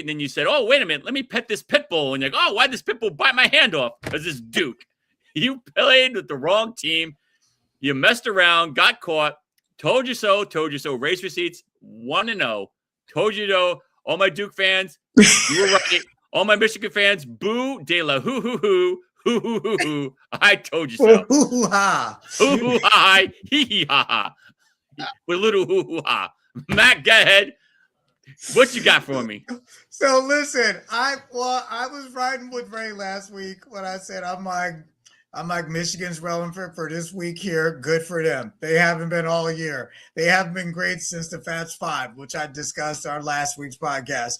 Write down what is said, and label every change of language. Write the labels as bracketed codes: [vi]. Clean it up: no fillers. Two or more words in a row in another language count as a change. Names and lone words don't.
[en] And then you said, oh, wait a minute, let me pet this pit bull. And you're like, oh, why'd this pit bull bite my hand off? Because it's Duke. You played with the wrong team. You messed around, got caught. Told you so. Race receipts 1-0. Told you so. All my Duke fans, you were right. All my Michigan fans, boo de la hoo hoo hoo. Hoo hoo hoo hoo. I told you so. Hoo hoo ha. Hoo hoo ha. Hee hee ha ha. With a little hoo hoo ha. Matt, go ahead. What you got for me? So listen, I was riding with Ray last week when I said, I'm like, I'm like, Michigan's relevant for this week here. Good for them. They haven't been all year. They haven't been great since the Fats Five, which I discussed our last week's podcast.